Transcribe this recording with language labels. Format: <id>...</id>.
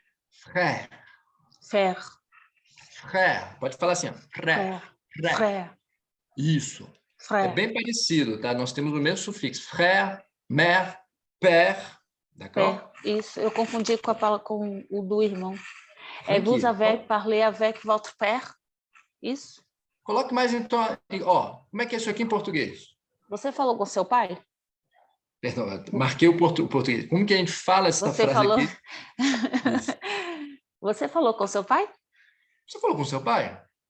<fr>Frère. Frère.</fr> <pt>Frère. Pode falar assim, ó. Frère.</pt> <fr>Frère. Frère.</fr> <pt>Isso. É</pt> <fr>Frère.</fr> <pt>bem parecido, tá? Nós temos o mesmo sufixo.</pt> <fr>Frère, mère, père. D'accord?</fr> <pt>Isso, eu confundi com a palavra com o do irmão. Tranquilo.</pt> <fr>Vous avez parlé avec votre père?</fr> <pt>Isso? Coloque mais então. Ó, como é que é isso aqui em português? Você falou com seu pai? Perdão, eu marquei o português. Como que a gente fala essa Você frase falou. aqui? Você falou com seu pai? Você falou com seu pai?</pt>